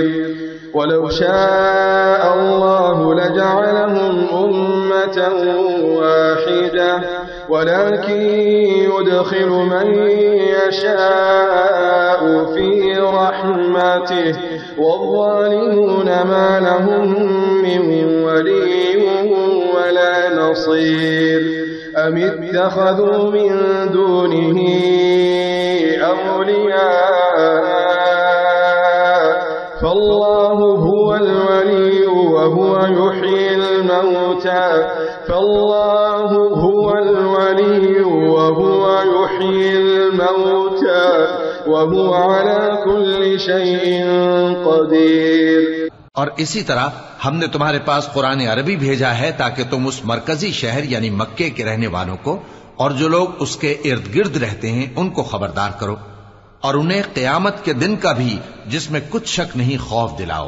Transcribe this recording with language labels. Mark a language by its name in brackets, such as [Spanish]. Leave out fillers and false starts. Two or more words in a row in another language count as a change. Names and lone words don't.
[Arabic] ولو شاء الله لجعلهم أمة واحدة ولكن يدخل من يشاء في رحمته والظالمون ما لهم من ولي ولا نصير. أم اتخذوا من دونه أولياء فالله هو الولي وهو يحيي الموتى فالله هو الولي وهو يحيي الموتى وهو على كل شيء قدير. [Urdu] اور اسی طرح ہم نے تمہارے پاس قرآن عربی بھیجا ہے تاکہ تم اس مرکزی شہر یعنی مکے کے رہنے والوں کو اور جو لوگ اس کے ارد گرد رہتے ہیں ان کو خبردار کرو اور انہیں قیامت کے دن کا بھی جس میں کچھ شک نہیں خوف دلاؤ.